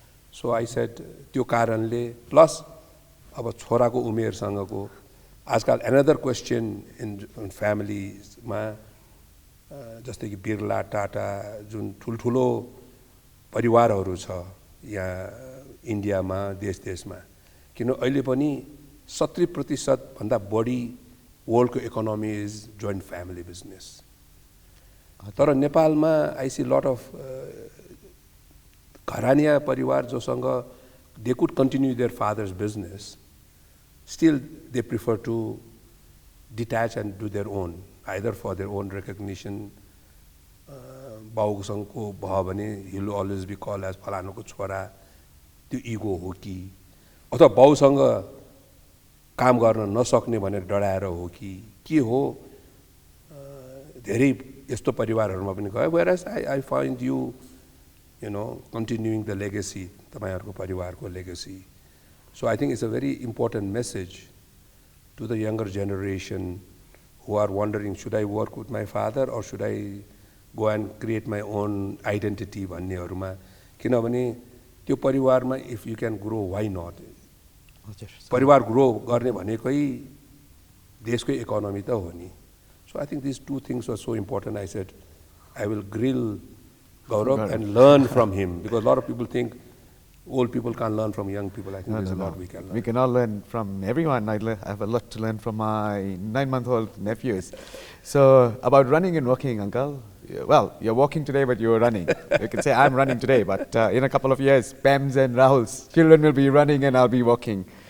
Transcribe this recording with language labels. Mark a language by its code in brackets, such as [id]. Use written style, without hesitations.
[en] So I said [ne] त्यो कारणले, plus अब छोराको उमेरसँगको आजकल [en] another question in families [ne] मा जस्तै कि बिरला, टाटा जुन ठुलठुलो परिवारहरू छ यहाँ इन्डियामा, देशमा, किन अहिले पनि 70% भन्दा बढी वर्ल्डको economy [en] Is joint family business. [ne] तर नेपालमा [en] I see lot of [ne] घरानिया परिवार जोसँग [en] they could continue their father's business, still they prefer to detach and do their own, either for their own recognition. [ne] बाउसँगको भयो भने [en] he will always be called as [ne] फलानुको छोरा, त्यो ego हो कि, अथवा बाउसँग काम गर्न नसक्ने भनेर डराएर हो कि के हो, धेरै यस्तो परिवारहरुमा पनि गयो. [en] Whereas I find you know, continuing the legacy, [ne] तपाईहरुको परिवारको legacy. [en] So I think it's a very important message to the younger generation who are wondering, should I work with my father or should I go and create my own identity [ne] भन्नेहरुमा, किनभने त्यो परिवारमा [en] if you can grow why not [ne] हजुर परिवार grow गर्ने भनेकै देशको economy त हो नि [en] So I think this two things were so important I said I will grill Gaurav and learn from him because a lot of people think old people can't learn from young people. I think there's a lot we can learn. We can all learn from everyone. I have a lot to learn from my 9-month-old nephews. So about running and walking, Uncle. Well, you're walking today, but you're running. You can say I'm running today, but in a couple of years, Pam's and Rahul's children will be running and I'll be walking.